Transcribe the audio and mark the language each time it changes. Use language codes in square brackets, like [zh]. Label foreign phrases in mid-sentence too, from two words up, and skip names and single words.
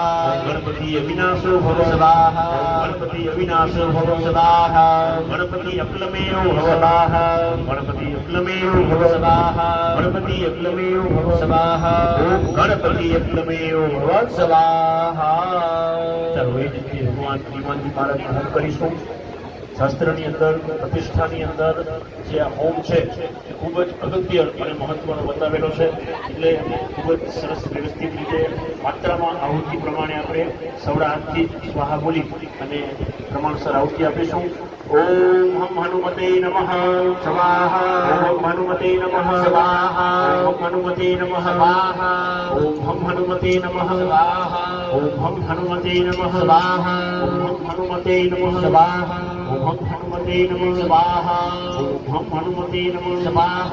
[sa] गणपति अविनाशो भव स्वाहा गणपति अविनाशो भव स्वाहा गणपति अक्लमेयो भव स्वाहा गणपति अक्लमेयो भव स्वाहा गणपति अक्लमेयो भव स्वाहा ओम गणपति अक्लमेयो भव स्वाहा [gu] ચાલો એ રીતે ભગવાન હનુમાનજી મહારાજને હોમ કરીશું. શાસ્ત્રની અંદર પ્રતિષ્ઠાની અંદર જે આ હોમ છે એ ખૂબ જ અગત્ય અને મહત્વનો બતાવેલો છે. એટલે ખૂબ જ સરસ વ્યવસ્થિત રીતે માત્રામાં આહુતિ પ્રમાણે આપણે સવડા હાથથી સ્વાહા બોલી અને પ્રમાણસર આહુતિ આપીશું. [sa] ઓમ હમ હનુમતે નમઃ स्वाहा ઓમ હનુમતે નમઃ स्वाहा ઓમ હનુમતે નમઃ स्वाहा ઓમ હમ હનુમતે નમઃ स्वाहा ઓમ હમ હનુમતે નમઃ स्वाहा ઓમ હમ હનુમતે નમઃ स्वाहा ओम हम हनुमते नमः स्वाहा ओम हम हनुमते नमः स्वाहा